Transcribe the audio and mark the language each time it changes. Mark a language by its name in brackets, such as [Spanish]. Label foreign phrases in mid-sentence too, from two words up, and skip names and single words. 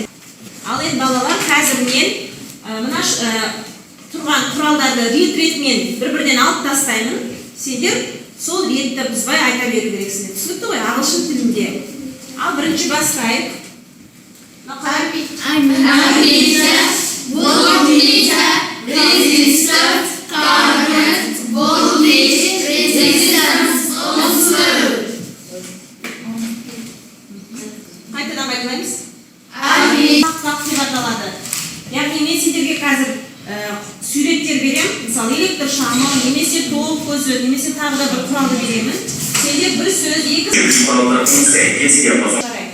[Kazakh] Ал енді балалар, қазір мен мына тұрған құралдарды ретмен бір-бірден алып тастаймын. Сендер сол ретті бұзбай айта беру керексіңдер. Түсінікті ғой, ағылшын тілінде. Ал бірінші бастайық. Амметр, вольтметр, резистор, [English] current, voltage, resistance, ohms. [Kazakh] Қайтадан айтылаймыз. Амметр. Тақ деп аталады. Яғни мен сендерге қазір суреттер берем. Мысалы, электр шамы, немесе тоқ көзі, немесе тағы да бір құралды беремін. Сендер бір сөз, екі сөз